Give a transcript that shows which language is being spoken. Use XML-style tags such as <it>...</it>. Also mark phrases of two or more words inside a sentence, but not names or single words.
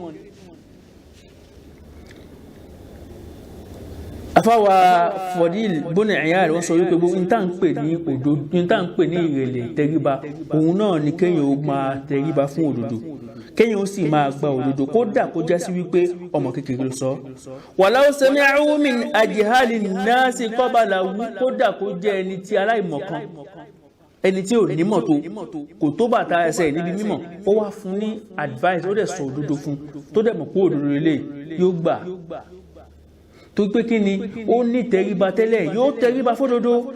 <yo>afáwa Fadil ibn Iyad wọ́n sọ wípé gbogbo níta ń pè ní òdodo níta ń pè ní ìrẹ̀lẹ̀ tẹríba òun náà ni kéèyàn ó máa tẹríba fún òdodo kéèyàn ó sì máa gba òdodo kódà kó já sí wípé ọmọ kékeré ló sọ</yo> <ar>ولو سمعه من أجهل الناس قبله</ar> <yo>kódà kó jẹ́ ẹni tí aláìmọ̀kan ẹni tí ò nímọ̀ tó kò tó bàtà ẹsẹ̀ níbi mímọ̀ ó wá fún ní advice ó dẹ̀ sọ òdodo fún tó dẹ̀ mọ̀ pé òdodo ilé yóò gbà tó pé kí ni ó ní tẹríba tẹ́lẹ̀ yóò tẹríba fódodo.</yo>